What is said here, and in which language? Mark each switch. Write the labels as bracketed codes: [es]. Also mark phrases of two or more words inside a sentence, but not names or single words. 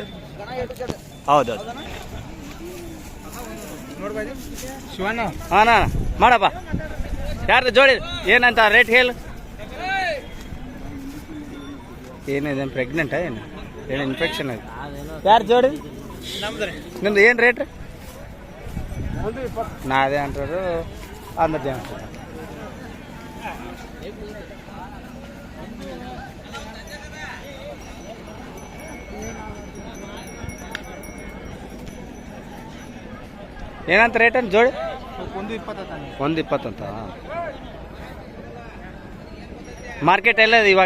[kn] ಹೌದೌದು. ಶಿವಣ್ಣ. ಹಾಂ ಮಾಡಪ್ಪ. ಯಾರ್ದು ಜೋಡಿ ಏನಂತ ರೇಟ್ ಹೇಳು? ಏನಿದೆ? ಪ್ರೆಗ್ನೆಂಟಾ ಏನು? ಏನು ಇನ್ಫೆಕ್ಷನ್ ಆಯ್ತು? ಯಾರು ಜೋಡಿ? ನಿಮ್ದು ಏನು ರೇಟ್? [te] నాదే అంటారు, అందరిదే అంటారు. [kn] ಏನಂತ ರೇಟ್ ಅಂತ ಜೋಡಿ? 120 ಅಂತ. ಮಾರ್ಕೆಟ್ ಎಲ್ಲ ಇವಾಗ?